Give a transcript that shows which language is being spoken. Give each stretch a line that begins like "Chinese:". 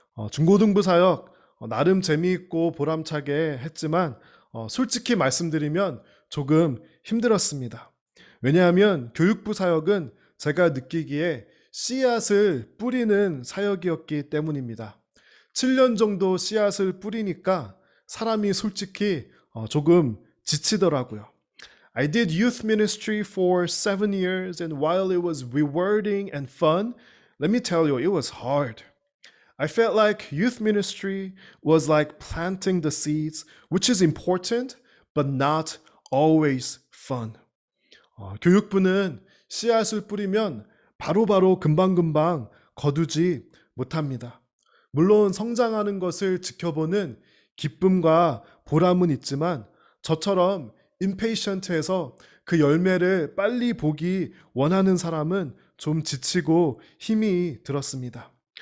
Korean: 중고등부 사역 나름 재미있고 보람차게 했지만 솔직히 말씀드리면 조금 힘들었습니다. 왜냐하면 교육부 사역은 제가 느끼기에 씨앗을 뿌리는 사역이었기 때문입니다. 7년 정도 씨앗을 뿌리니까 사람이 솔직히 조금 지치더라고요.
English: I did youth ministry for 7 years, and while it was rewarding and fun, let me tell you, it was hard. I felt like youth ministry was like planting the seeds, which is important, but not always fun.
Korean: 교육부는 씨앗을 뿌리면 바로바로 금방금방 거두지 못합니다. 물론 성장하는 것을 지켜보는 기쁨과 보람은 있지만 저처럼 impatient해서 그 열매를 빨리 보기 원하는 사람은 좀 지치고 힘이 들었습니다.